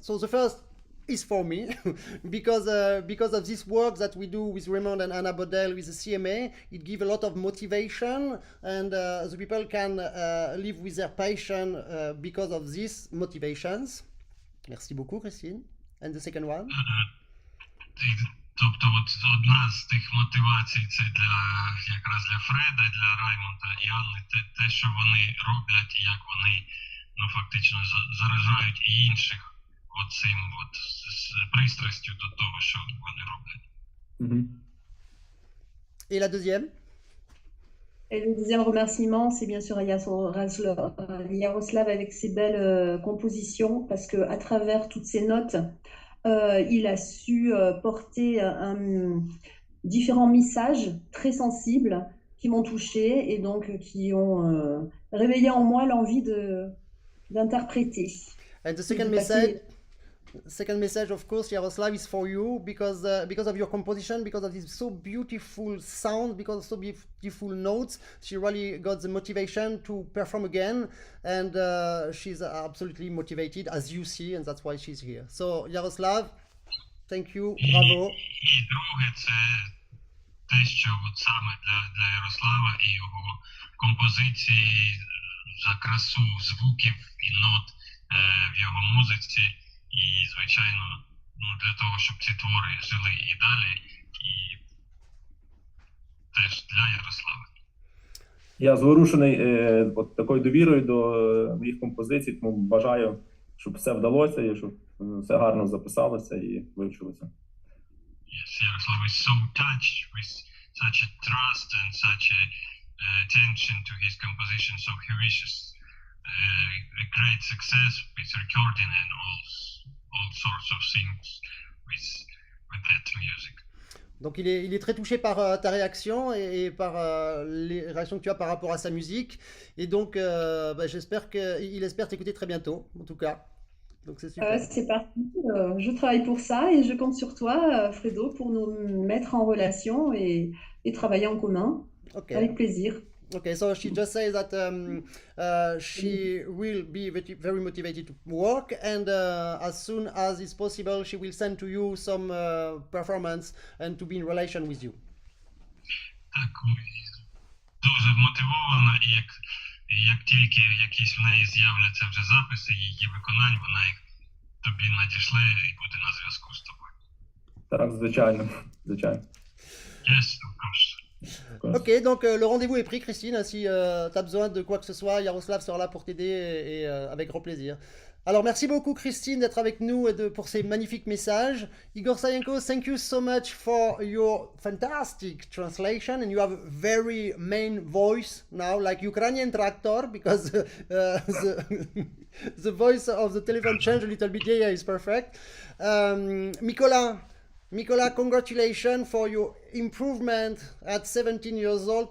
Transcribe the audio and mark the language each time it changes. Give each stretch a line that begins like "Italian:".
English: So the first is for me because of this work that we do with Raymond and Anna Bodel with the CMA. It gives a lot of motivation, and the people can live with their passion because of these motivations.
French: Merci beaucoup,
English: Christine. And the second one?
Ukrainian: Тобто от одна з тих мотивацій це якраз для Фреда, для Раймонда і Анни, те, що вони роблять, і як вони фактично заражають і інших оцим з пристрастю до того, що вони роблять.
French: Et la deuxième? Et le deuxième remerciement, c'est bien sûr à Yaroslav avec ses belles compositions, parce que à travers toutes ces notes, il a su porter différents messages très sensibles qui m'ont touchée et donc qui ont réveillé en moi l'envie d'interpréter.
English: And the second message, of course, Yaroslav, is for you because of your composition, because of this so beautiful sound, because of so beautiful notes. She really got the motivation to perform again, and she's absolutely motivated, as you see, and that's why she's here. So, Yaroslav, thank you, bravo.
Ukrainian: І друге, це те, що от саме для Ярослава і його композиції за красу звуків і нот в його музиці. І, звичайно, для того, щоб ці твори жили і далі, і теж для Ярослава. Я зворушений от такою довірою до моїх композицій, тому бажаю, щоб все вдалося і щоб все гарно записалося і вивчилося.
English: Yes, Yaroslav is so touched with such a trust and such a attention to his composition, so he wishes a great success with recording and all sorts of things with that music.
French: Donc il est très touché par ta réaction et par les réactions que tu as par rapport à sa musique. Et donc il espère t'écouter très bientôt, en tout cas. Donc c'est super. C'est parti. Je travaille pour ça et je compte sur toi, Fredo, pour nous mettre en relation et travailler en commun.
English: Okay.
French: Avec plaisir.
English: Okay, so she just says that she will be very motivated to work, and as soon as it's possible, she will send to you some performance and to be in relation with you.
Ukrainian: Так, дуже мотивована, і як тільки якісь в неї з'являться вже записи її виконань, вона їх тобі надішле і буде на зв'язку з тобою. Так, звичайно, звичайно.
English: Yes, of course.
French: Ok, donc le rendez-vous est pris, Christine. Si tu as besoin de quoi que ce soit, Yaroslav sera là pour t'aider et avec grand plaisir. Alors, merci beaucoup, Christine, d'être avec nous et pour ces magnifiques messages.
English: Igor Sayenko, thank you so much for your fantastic translation. And you have a very main voice now, like Ukrainian tractor, because the voice of the telephone changed a little bit. Yeah, it's perfect. Mikola, congratulations for your improvement at 17 years old.